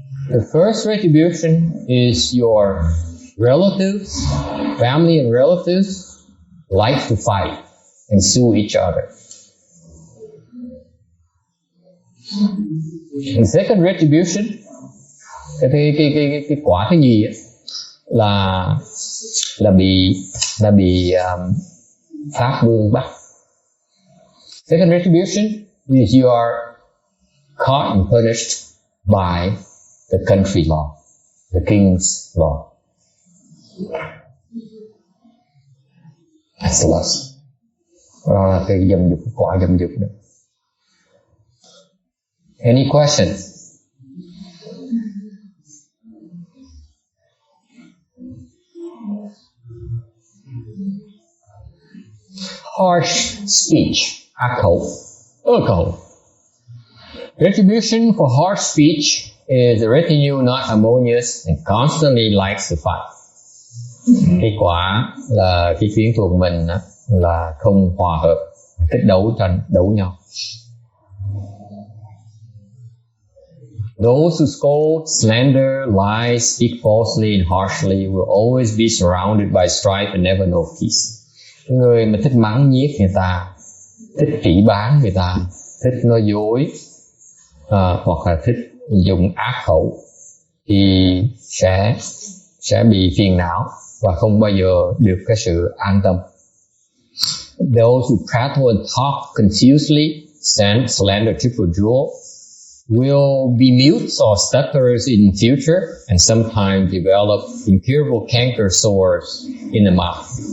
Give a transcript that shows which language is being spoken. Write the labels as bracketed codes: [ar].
[en] The first retribution is your relatives, family and relatives like to fight and sue each other. The second retribution, [vi] cái quả thứ nhì là bị pháp vương bắt. [en] Second retribution is you are caught and punished by the country law, the king's law. That's the lesson. [vi] Cái dâm dục, quả dâm dục đó. [en] Any questions? Harsh speech, [vi] ác khẩu, ơ khẩu. [en] Retribution for harsh speech is a retinue not harmonious and constantly likes to fight. [vi] Cái quả là cái quyến thuộc mình là không hòa hợp, thích đấu nhau. [en] Those who scold, slander, lie, speak falsely and harshly will always be surrounded by strife and never know peace. [vi] Người mà thích mắng nhiếc người ta, thích phỉ báng người ta, thích nói dối, hoặc là thích dùng ác khẩu thì sẽ bị phiền não và không bao giờ được cái sự an tâm. [en] Those who prattle and talk confusedly, slander triple jewel, will be mutes or stutterers in future and sometimes develop incurable canker sores in the mouth.